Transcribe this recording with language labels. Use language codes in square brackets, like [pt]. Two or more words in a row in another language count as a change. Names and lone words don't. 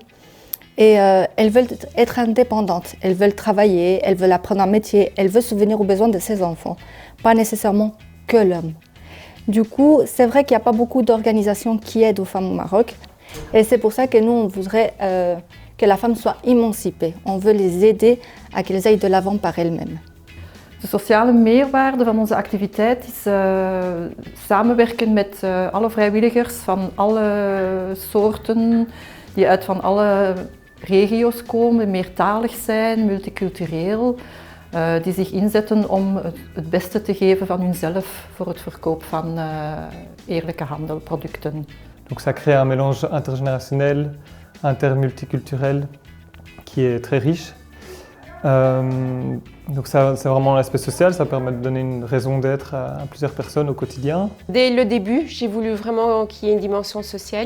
[fr] Et elles veulent être indépendantes, elles veulent travailler, elles veulent apprendre un métier, elles veulent subvenir aux besoins de ses enfants, pas nécessairement que l'homme. Du coup, c'est vrai qu'il n'y a pas beaucoup d'organisations qui aident aux femmes au Maroc. Et c'est pour ça que nous, on voudrait que la femme soit émancipée. On veut les aider à qu'elles aillent de l'avant par elles-mêmes. [nl] De sociale meerwaarde van onze activiteit is samenwerken met alle vrijwilligers van alle soorten, die uit van alle regio's komen, meertalig zijn, multicultureel, die zich inzetten om het beste te geven van hunzelf voor het verkoop van eerlijke handelproducten. [fr] Donc ça crée un mélange intergénérationnel, intermulticulturel qui est très riche. Donc ça, c'est vraiment l'aspect social, ça permet de donner une raison d'être à plusieurs personnes au quotidien. Dès le début, j'ai voulu vraiment qu'il y ait une dimension sociale.